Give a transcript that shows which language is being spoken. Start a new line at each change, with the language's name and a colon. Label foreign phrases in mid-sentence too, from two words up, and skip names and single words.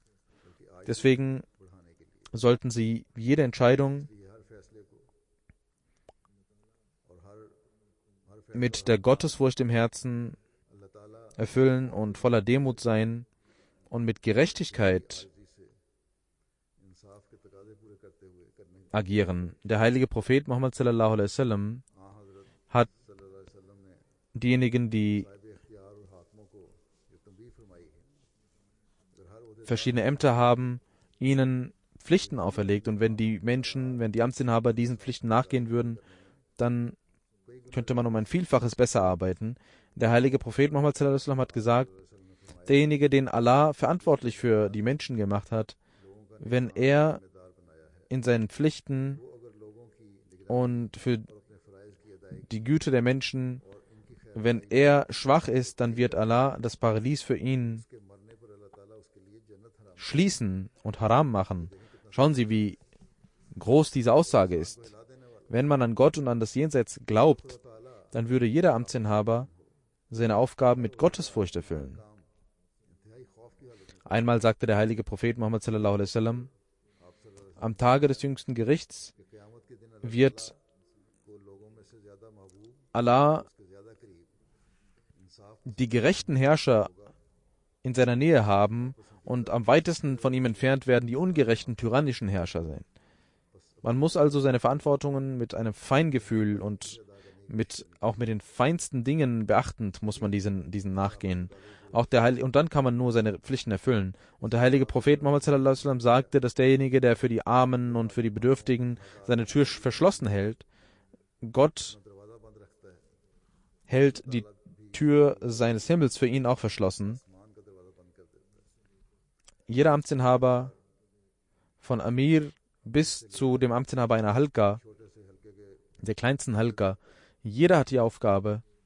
German: Deswegen sollten sie jede Entscheidung mit der Gottesfurcht im Herzen erfüllen und voller Demut sein und mit Gerechtigkeit agieren. Der heilige Prophet Muhammad
Arabic: صلى الله عليه وسلم
German: hat diejenigen, die verschiedene Ämter haben, ihnen Pflichten auferlegt. Und wenn die Amtsinhaber diesen Pflichten nachgehen würden, dann könnte man um ein Vielfaches besser arbeiten. Der heilige Prophet Muhammad
Arabic: صلى الله عليه وسلم
German: hat gesagt, derjenige, den Allah verantwortlich für die Menschen gemacht hat, wenn er in seinen Pflichten und für die Güte der Menschen, wenn er schwach ist, dann wird Allah das Paradies für ihn schließen und haram machen. Schauen Sie, wie groß diese Aussage ist. Wenn man an Gott und an das Jenseits glaubt, dann würde jeder Amtsinhaber seine Aufgaben mit Gottesfurcht erfüllen. Einmal sagte der heilige Prophet Muhammad
Arabic: صلى الله عليه وسلم,
German: am Tage des jüngsten Gerichts wird Allah die gerechten Herrscher in seiner Nähe haben und am weitesten von ihm entfernt werden die ungerechten, tyrannischen Herrscher sein. Man muss also seine Verantwortungen mit einem Feingefühl und auch mit den feinsten Dingen beachtend, muss man diesen nachgehen. Und dann kann man nur seine Pflichten erfüllen. Und der heilige Prophet Muhammad
Arabic: صلى الله عليه وسلم
German: sagte, dass derjenige, der für die Armen und für die Bedürftigen seine Tür verschlossen hält, Gott hält die Tür seines Himmels für ihn auch verschlossen. Jeder Amtsinhaber von Amir bis zu dem Amtsinhaber einer Halqa, der kleinsten Halqa, jeder hat die Aufgabe,